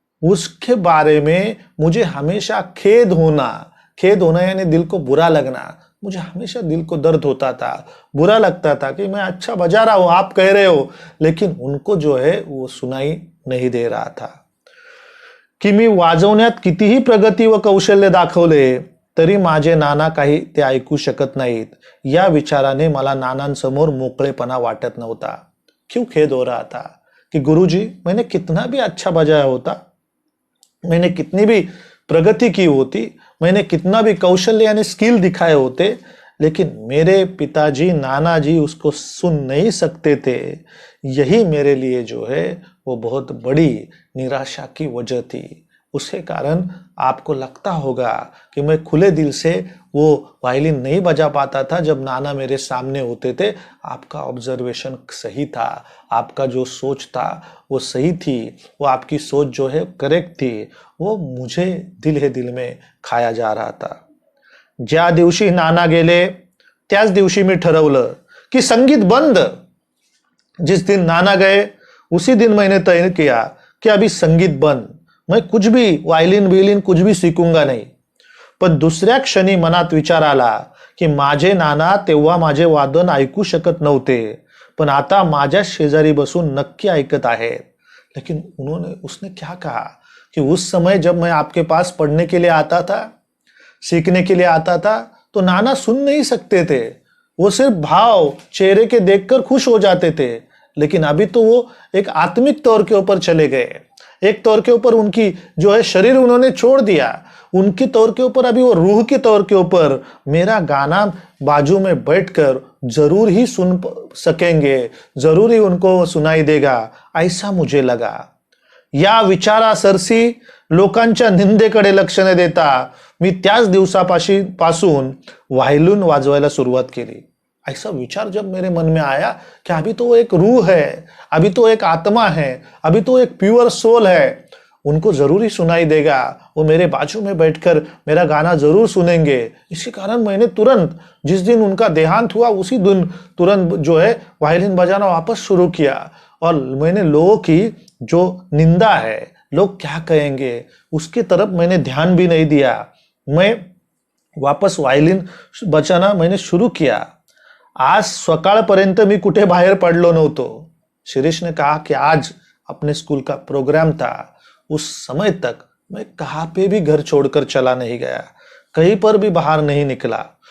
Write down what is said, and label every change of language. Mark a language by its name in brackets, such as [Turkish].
[Hindi] उसके बारे में मुझे हमेशा खेद होना यानी दिल को बुरा लगना। मुझे हमेशा दिल को दर्द होता था, बुरा लगता था कि मैं अच्छा बजा रहा हूं, आप कह रहे हो, लेकिन उनको जो है वो सुनाई नहीं दे रहा था। [Marathi] कि मी वाजवण्यात कितीही प्रगती व कौशल्य दाखवले तरी माझे नाना काही ते ऐकू शकत नाहीत, या विचाराने मला नानांसमोर मोकळेपणा वाटत नव्हता। [Hindi] क्यों खेद हो रहा था कि गुरुजी मैंने कितना भी अच्छा बजाया होता, मैंने कितनी भी प्रगति की होती, मैंने कितना भी कौशल्य यानी स्किल दिखाए होते, लेकिन मेरे पिताजी नाना जी उसको सुन नहीं सकते थे। यही मेरे लिए जो है वो बहुत बड़ी निराशा की वजह थी। उसके कारण आपको लगता होगा कि मैं खुले दिल से वो वायलिन नहीं बजा पाता था जब नाना मेरे सामने होते थे। आपका ऑब्जर्वेशन सही था, आपका जो सोच था वो सही थी, वो आपकी सोच जो है करेक्ट थी, वो मुझे दिल में खाया जा रहा था। [Marathi] ज्या दिवशी नाना गेले त्याच दिवशी मी ठरवलं कि संगीत बंद। [Hindi] जिस दिन नाना गए उसी दिन मैंने तय किया कि अभी संगीत बंद, मैं कुछ भी वायलिन कुछ भी सीखूंगा नहीं। [Marathi] पण दुसऱ्या क्षणी मनात विचार आला की माझे नाना तेव्हा माझे वादन ऐकू शकत नव्हते, पण आता माझ्या शेजारी बसून नक्की ऐकत आहेत। [Hindi] लेकिन उसने क्या कहा कि उस समय जब मैं आपके पास पढ़ने के लिए आता था, सीखने के लिए आता था, तो नाना सुन नहीं सकते थे, वो सिर्फ भाव चेहरे के देखकर खुश हो जाते थे। लेकिन अभी तो वो एक आत्मिक तौर के ऊपर चले गए, एक तौर के ऊपर उनकी जो है शरीर उन्होंने छोड़ दिया, उनके तौर के ऊपर अभी वो रूह के तौर के ऊपर मेरा गाना बाजू में बैठकर जरूर ही सुन सकेंगे, जरूर ही उनको सुनाई देगा, ऐसा मुझे लगा। [Marathi] या विचारासरसी लोकांच्या निंदेकडे लक्ष न देता मी त्याच दिवसापासून व्हायोलिन वाजवायला सुरुवात केली. [Hindi] ऐसा विचार जब मेरे मन में आया कि अभी तो वो एक रूह है, अभी तो एक आत्मा है, अभी तो एक प्योर सोल है, उनको जरूर ही सुनाई देगा, वो मेरे बाजू में बैठकर मेरा गाना जरूर सुनेंगे. इसी कारण मैंने तुरंत जिस दिन उनका देहांत हुआ उसी दिन तुरंत जो है वायलिन बजाना वापस शुरू किया. और मैंने लोगों की जो निंदा है, लोग क्या कहेंगे, उसकी तरफ मैंने ध्यान भी नहीं दिया. मैं वापस वायलिन बजाना मैंने सुरू किया. [Marathi] आज सकाळपर्यंत मी कुठे बाहेर पडलो नव्हतो. [Hindi] शिरीष ने कहा कि आज अपने स्कूल का प्रोग्राम था, उस समय तक मैं कहाँ पे भी घर छोड़कर चला नहीं गया, कहीं पर भी बाहर नहीं निकला.